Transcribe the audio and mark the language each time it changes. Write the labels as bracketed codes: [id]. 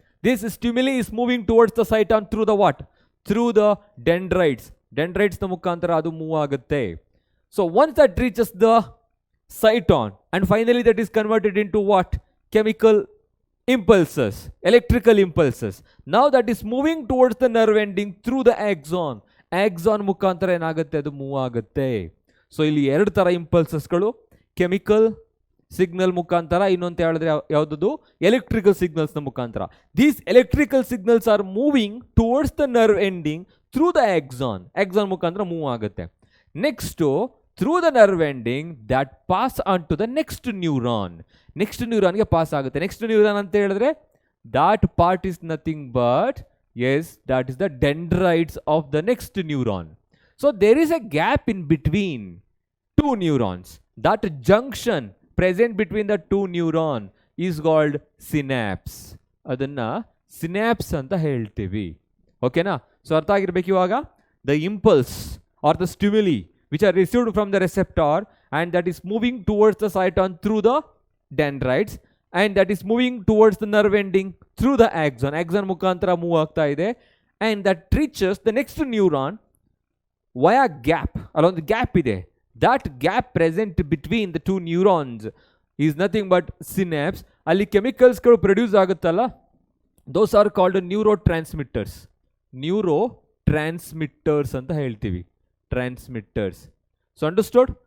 [en] This stimuli is moving towards the cyton through the what? Through the ಡೆಂಡ್ರೈಟ್ಸ್ನ [kn] ಮುಖಾಂತರ ಅದು move ಆಗುತ್ತೆ. [en] So once that reaches the cyton and finally that is converted into what? Chemical impulses, electrical impulses. Now that is moving towards the nerve ending through the axon. [kn] Axon ಮುಖಾಂತರ ಏನಾಗುತ್ತೆ? ಅದು move ಆಗುತ್ತೆ. So ಇಲ್ಲಿ 2 ಥರ ಇಂಪಲ್ಸಸ್ಗಳು, chemical signal ಮುಖಾಂತರ, ಇನ್ನೊಂದು ಹೇಳಿದ್ರೆ ಯಾವುದದು? ಎಲೆಕ್ಟ್ರಿಕಲ್ ಸಿಗ್ನಲ್ಸ್ನ ಮುಖಾಂತರ. [en] These electrical signals are moving towards the nerve ending through the axon. axon [kn] ಮುಖಾಂತರ ಮೂವ್ ಆಗುತ್ತೆ. [en] Next through the nerve ending that pass on to the next neuron. [kn] Next neuron ಗೆ pass ಆಗುತ್ತೆ. [en] next neuron [kn] ಅಂತ ಹೇಳಿದ್ರೆ [en] that part is nothing but, yes, that is the dendrites of the next neuron. So there is a gap in between 2 neurons. That junction present between the 2 neuron is called synapse. [kn] ಅದನ್ನ synapse ಅಂತ ಹೇಳ್ತೀವಿ. ಓಕೆನಾ? So ಅರ್ಥ ಆಗಿರ್ಬೇಕು ಇವಾಗ. [en] The impulse or the stimuli which are received from the receptor and that is moving towards the cyton through the dendrites and that is moving towards the nerve ending through the axon. Axon [kn] ಮುಖಾಂತರ move ಆಗ್ತಾ ಇದೆ [en] and that reaches the next neuron [kn] via gap, ಅಲ್ಲೊಂದು gap ಇದೆ. [en] That gap present between the two neurons is nothing but synapse. [kn] ಅಲ್ಲಿ ಕೆಮಿಕಲ್ಸ್ಗಳು produce ಆಗುತ್ತಲ್ಲ, [en] Those are called neurotransmitters. [kn] Neuro transmitters ಅಂತ ಹೇಳ್ತೀವಿ, transmitters. [en] So understood?